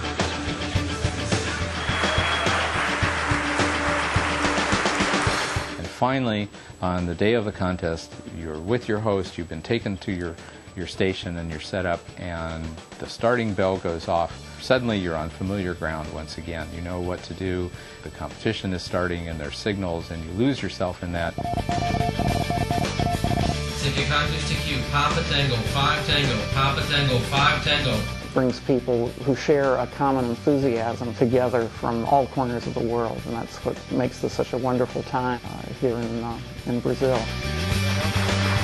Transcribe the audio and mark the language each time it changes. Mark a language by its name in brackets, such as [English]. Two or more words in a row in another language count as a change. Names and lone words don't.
[English] Finally, on the day of the contest, you're with your host, you've been taken to your station and you're set up, and the starting bell goes off. Suddenly you're on familiar ground once again. You know what to do. The competition is starting and there's signals, and you lose yourself in that. Cynthia Cockney's to Q, Papa Tango 5 Tango, Papa Tango 5 Tango. Brings people who share a common enthusiasm together from all corners of the world, and that's what makes this such a wonderful time here in Brazil.